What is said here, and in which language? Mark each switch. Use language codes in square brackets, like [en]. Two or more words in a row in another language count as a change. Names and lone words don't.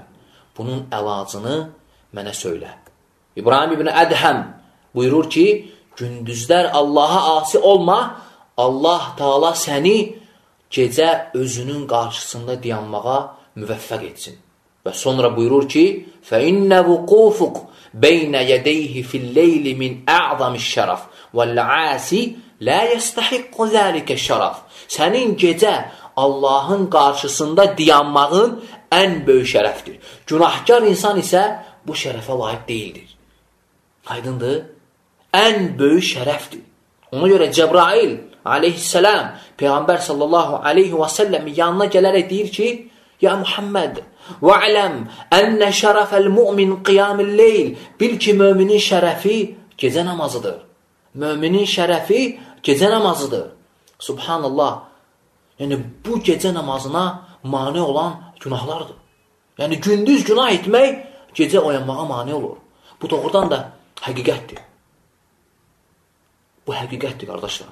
[az] Bunun əlacını mənə söylə. İbrahim ibn Ədhəm buyurur ki, gündüzlər Allaha asi olma, Allah Teala səni gecə özünün qarşısında dayanmağa müvəffəq etsin. Və sonra buyurur ki, [ar] فَإِنَّ وُقُوفُكْ بَيْنَ يَدَيْهِ فِي اللَّيْلِ مِنْ أَعْظَمِ الشَّرَفِ وَالْعَاسِ لَا يَسْتَحِقُّ ذَلِكَ الشَّرَفِ. [az] Sənin gecə Allahın qarşısında dayanmağın ən böyük şərəfdir. Günahkar insan isə bu şərəfə layiq deyildir. Aydındır? Ən böyük şərəfdir. Ona görə Cəbrail aleyhisselam Peyğəmbər [ar] صلى الله عليه وسلم [az] yanına gələrək deyir ki, Ya Muhammed, [ar] وَعْلَمْ أَنَّ شَرَفَ الْمُؤْمِنْ قِيَامِ اللَّيْلِ. [az] Bil ki, müminin şərəfi gecə namazıdır. Müminin şərəfi gecə namazıdır. Subhanallah. Yəni, bu gecə namazına mane olan günahlardır. Yəni, gündüz günah etmək gecə oyanmağa mane olur. Bu doğrudan da həqiqətdir. Bu həqiqətdir, qardaşlar.